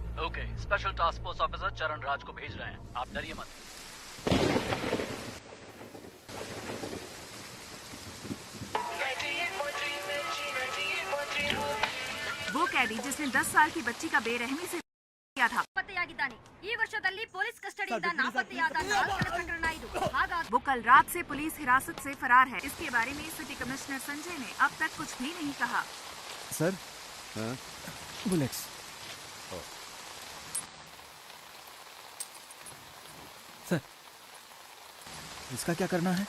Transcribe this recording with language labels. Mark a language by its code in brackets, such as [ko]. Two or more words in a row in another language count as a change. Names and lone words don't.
[hi] ओके, [en] special task force officer [hi] चरण राज को भेज रहे हैं, आप डरिए मत। वो कैदी जिसने 10 साल की बच्ची का बेरहमी से किया था। [kn] ಈ ವರ್ಷದಲ್ಲಿ ಪೊಲೀಸ್ ಕಸ್ಟಡಿಯಿಂದ ನಾಪತ್ತೆಯಾದ 4 ಪ್ರಕರಣ ಇದು। [hi] वो कल रात से पुलिस हिरासत से फरार है। इसके बारे में सिटी कमिश्नर संजय ने अब तक कुछ भी नहीं कहा। सर, बुलेट्स। सर, इसका क्या करना है?